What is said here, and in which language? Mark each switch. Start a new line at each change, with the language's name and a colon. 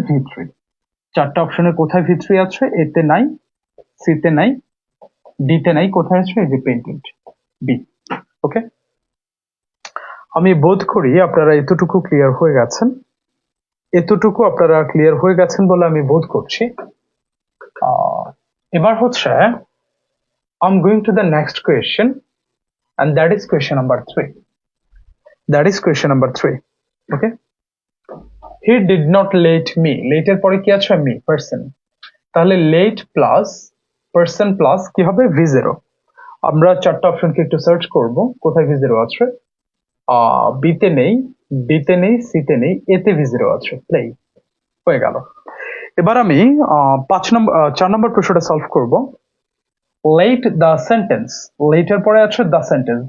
Bangla: V three. 4টা অপশনে কোথায় ভি থ্রি আছে? এতে নাই, সিতে নাই, ডিতে নাই, কোথায় আছে? এই যে পেন্টেড, বি। ওকে, আমি বোধ করি আপনারা এতটুকু ক্লিয়ার হয়ে গেছেন, এতটুকু আপনারা ক্লিয়ার হয়ে গেছেন বলে আমি বোধ করছি। এবার হচ্ছে
English: I'm going to the next question, and that is question number 3. That is question number 3. Okay, he did not let me, let
Bangla: এর পরে কি আছে?
English: me, person।
Bangla: তাহলে
English: let plus person plus
Bangla: কি হবে?
English: v0।
Bangla: আমরা 4টা অপশনকে একটু সার্চ করব, কোথায় v0 আছে। বিতে নেই, ডিতে নেই, সিতে নেই, এতে v0 আছে, প্লে। হয়ে গেল। এবার আমি 4 নম্বর প্রশ্নটা সলভ করব। লেট দ্য সেন্টেন্স, লেটের পরে আছে দ্য সেন্টেন্স।